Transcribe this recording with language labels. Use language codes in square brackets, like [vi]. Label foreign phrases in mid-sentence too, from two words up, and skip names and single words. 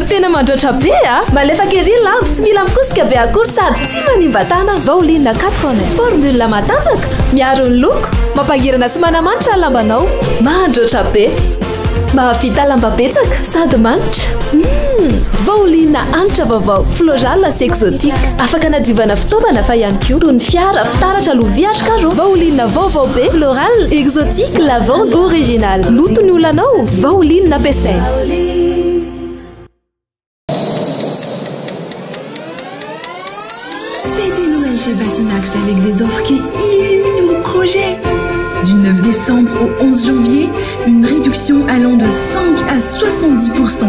[mg] tena mandroatra be malefaka ery lamba tsy mila mikosika be akory sady tsy manimba-tana Pauline 80 formule matanjaka miaro ny loko mampangirana sy manamanitra ny lambanao mandroatra be mahavita lamba betsaka sady manitra Pauline hanitra vaovao floral sy exotique afaka nadiovana fitaovana fa ihany koa toy ny fiara fitaratra lovia karo Pauline vaovao be [fr] floral exotique lavande original [mg] loto ny olanao Pauline nampiasaina [fr] Fêtez Noël chez Batimax avec des offres qui illuminent vos projets. Du 9 décembre au 11 janvier, une réduction allant de 5 à 70%.